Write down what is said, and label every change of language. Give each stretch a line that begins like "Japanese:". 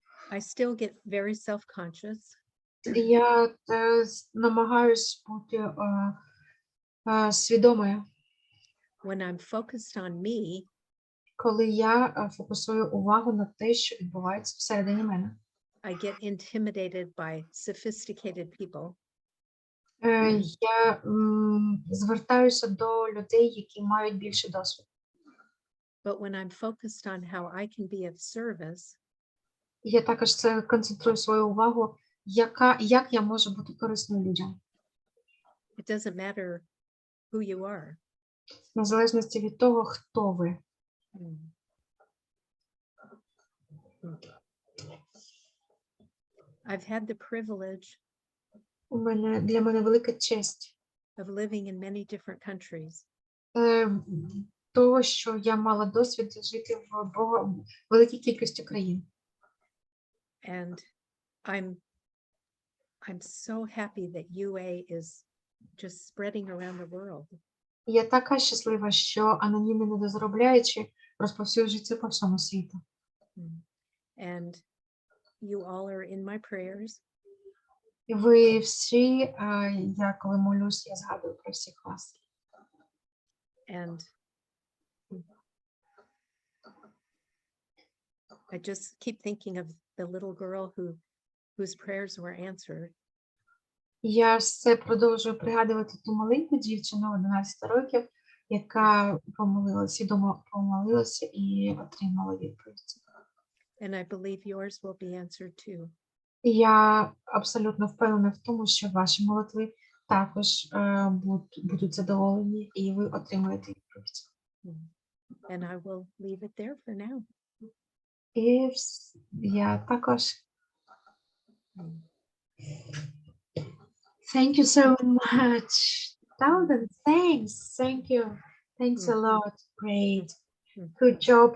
English: I still get very self-conscious.
Ukrainian: Я намагаюсь бути свідомою.
English: When I'm focused on me,
Ukrainian: Коли я фокусую увагу на те, що відбувається всередині мене.
English: I get intimidated by sophisticated people.
Ukrainian: Я звертаюся до людей, які мають більше досвіду.
English: But when I'm focused on how I can be of service,
Ukrainian: Я також це концентрую свою увагу, як я можу бути корисною людям.
English: it doesn't matter who you are.
Ukrainian: В залежності від того, хто ви. Mm.
English: I've had the privilege
Ukrainian: Для мене велика честь
English: of living in many different countries.
Ukrainian: того, що я мала досвід жити в великій кількості країн.
English: And I'm so happy that UA is just spreading around the world.
Ukrainian: Я така щаслива, що анонімні недозаробляючі розповсюджуються по всьому світу.
English: And you all are in my prayers.
Ukrainian: І ви всі, я коли молюсь, я згадую про всіх вас.
English: And I just keep thinking of the little girl whose prayers were answered.
Ukrainian: Я все продовжую пригадувати ту маленьку дівчину 11 років, яка помолилася і отримала відповідь.
English: And I believe yours will be answered too.
Ukrainian: І я абсолютно впевнена в тому, що ваші молитви також будуть задоволені, і ви отримаєте відповідь.
English: And I will leave it there for now.
Ukrainian: І я також.
English: Thank you so much. Thousand thanks. Thank you. Thanks a lot. Great. Good job.